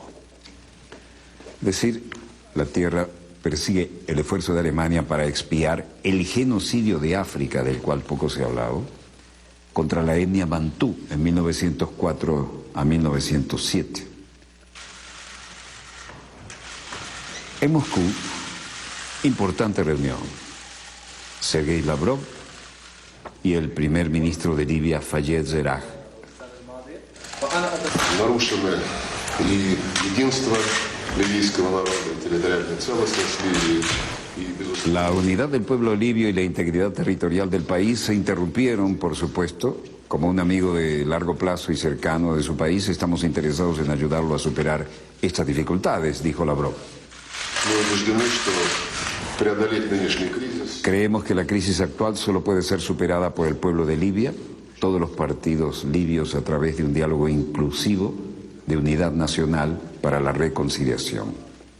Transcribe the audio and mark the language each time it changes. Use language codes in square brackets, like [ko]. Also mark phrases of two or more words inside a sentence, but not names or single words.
[es] Es decir, la tierra persigue el esfuerzo de Alemania para expiar el genocidio de África, del cual poco se ha hablado, contra la etnia bantú en 1904 a 1907. En Moscú, importante reunión. Sergei Lavrov y el primer ministro de Libia, Fayez Sarraj. [ru] Нарушено и единство ливийского народа, и территориальная целостность Ливии. [es] La unidad del pueblo libio y la integridad territorial del país se interrumpieron, por supuesto. Como un amigo de largo plazo y cercano de su país, estamos interesados en ayudarlo a superar estas dificultades, dijo Lavrov. Creemos que la crisis actual solo puede ser superada por el pueblo de Libia, todos los partidos libios a través de un diálogo inclusivo de unidad nacional para la reconciliación.